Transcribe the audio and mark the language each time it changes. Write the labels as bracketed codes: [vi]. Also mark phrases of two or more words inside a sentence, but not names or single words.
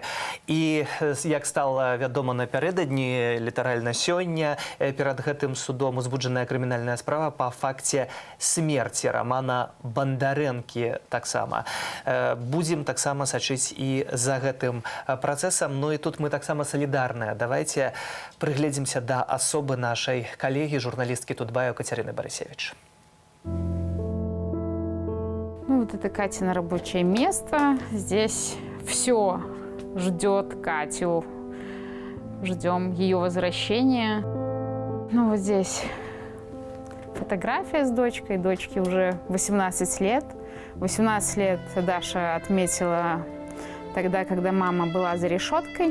[be] І, як стала вядома напярэдадні, літаральна сёння, перад гэтым судом узбуджаная крымінальная справа па факце смерці Романа Бандарэнкі таксама. Будзем таксама сачыць і за гэтым працэсам. Ну і тут мы таксама салідарныя. Давайте прыгледзімся да асобы нашай калегі, журналісткі Тутбаю Кацярыны Барысевіч. Ну, [ru] вот это Катина рабочее место. Здесь все ждет Катю. Ждем ее возвращения. Ну, вот здесь фотография с дочкой. Дочке уже 18 лет. 18 лет Даша отметила тогда, когда мама была за решеткой.